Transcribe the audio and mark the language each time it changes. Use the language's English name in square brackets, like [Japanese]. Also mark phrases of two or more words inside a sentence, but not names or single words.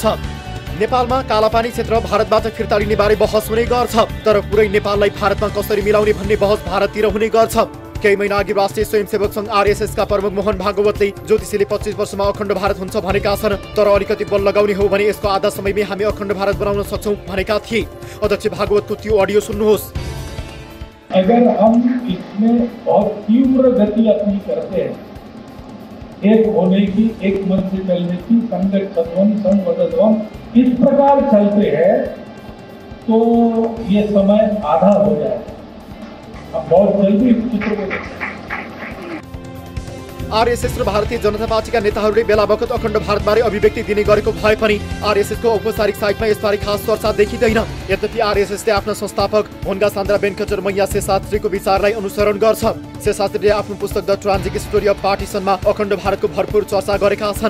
[Nepali] नेपालमा कालापानी क्षेत्र भारतबाट फिर्ता लिने बारे बहस हुने गर्छ, तर पुरै नेपाललाई भारतमा कसरी मिलाउने भन्ने बहस भारततिर हुने गर्छ। केही महिना अघि राष्ट्रिय स्वयंसेवक संघ आरएसएसका प्रमुख मोहन भागवतले ज्योतिषीले 25 वर्षमा अखण्ड भारत हुन्छ भनेका छन्, तर अलिकति बल लगाउने हो भने यसको आधा समयमै हामी अखण्ड भारत बनाउन सक्छौँ भनेका थिए। अध्यक्ष भागवतको त्यो अडियो सुन्नुहोस्। [Hindi] अगर हम इसमें बहुत तीव्र गति अपनी करते हैं, एक होने की, एक मन से चलने की, [Sanskrit] संकट सत्वम संवदध्वम, [Hindi] इस प्रकार चलते हैं तो ये समय आधा हो जाए। अब बहुत जल्दी इस चित्र को [Nepali] आरएसएस र भारतीय जनता पार्टीका नेताहरूले बेला बखत अखण्ड भारतबारे अभिव्यक्ति दिने गरेको भए पनि आरएसएसको औपचारिक साइटमा यसबारे खास चर्चा देखिँदैन। यद्यपि आरएसएसले आफ्ना संस्थापक भोनगा सान्द्रा बेनकचर मैया शेषाद्रीको विचारलाई अनुसरण गर्छ। शेषाद्रीले आफ्नो पुस्तक द ट्रान्जिक स्टोरी अफ पार्टिसनमा अखण्ड भारतको भरपूर चर्चा गरेका छन्।